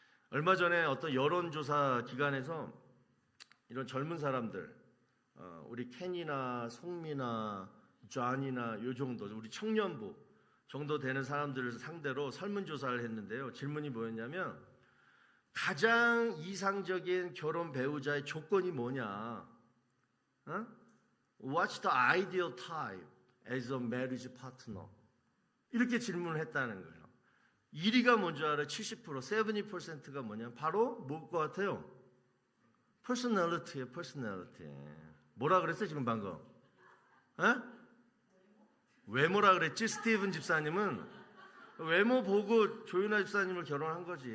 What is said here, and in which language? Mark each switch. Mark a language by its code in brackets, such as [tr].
[ko] 얼마 전에 어떤 여론조사 기관에서 이런 젊은 사람들, 우리 켄이나 송미나 존이나 요 정도, 우리 청년부 정도 되는 사람들을 상대로 설문조사를 했는데요. 질문이 뭐였냐면 가장 이상적인 결혼 배우자의 조건이 뭐냐? [en] What's the ideal type as a marriage partner? [ko] 이렇게 질문을 했다는 거예요. 1위가 뭔지 알아요? 70%, 70%가 뭐냐면 바로 뭘 것 같아요? personality예요, personality. 뭐라 그랬어요, 지금 방금? 외모라 그랬지? 스티븐 집사님은 외모 보고 조윤아 집사님을 결혼한 거지.